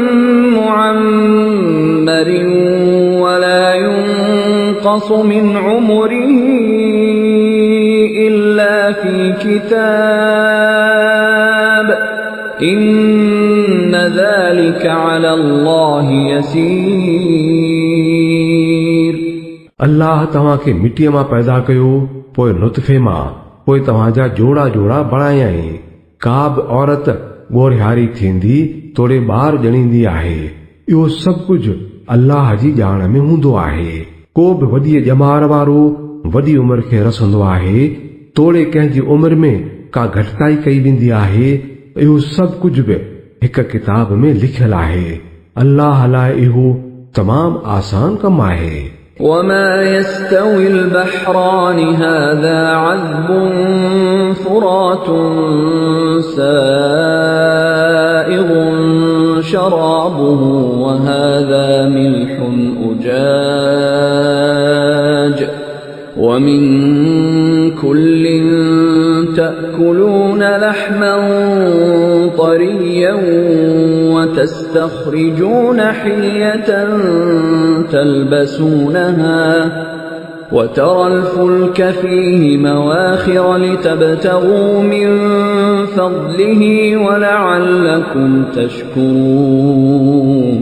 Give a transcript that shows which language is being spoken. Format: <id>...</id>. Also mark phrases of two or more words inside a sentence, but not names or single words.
<ar>معمر ولا ينقص من عمره إلا في كتاب إن ذلك على الله يسير</ar> <sd>अल्लाह तव्हांखे मिटीअ मां पैदा कयो, पोइ नुतफ़े मां, पोइ तव्हांजा जोड़ा जोड़ा बणायई। का बि औरत ॻोढ़ियारी थींदी तोड़े ॿार ॼणींदी आहे। इहो सभु कुझु अल्लाह जी ॼाण में हूंदो आहे। को बि वॾी ॼमार वारो वॾी उमिरि खे रसंदो आहे, तोड़े कंहिंजी उमिरि में का घटिताई कई वेंदी आहे। इहो सभु कुझु बि हिक किताब में लिखियलु आहे। अल्लाह लाइ इहो तमामु आसान कमु आहे।</sd> <ar>وما يستوي البحران هذا عذب فرات سائغ شرابه وهذا ملح أجاج ومن كل تأكلون لحما طريا وتستخرجون حلية تلبسونها وترى الفلك فيه مواخر لتبتغوا من فضله ولعلكم تشكرون</ar>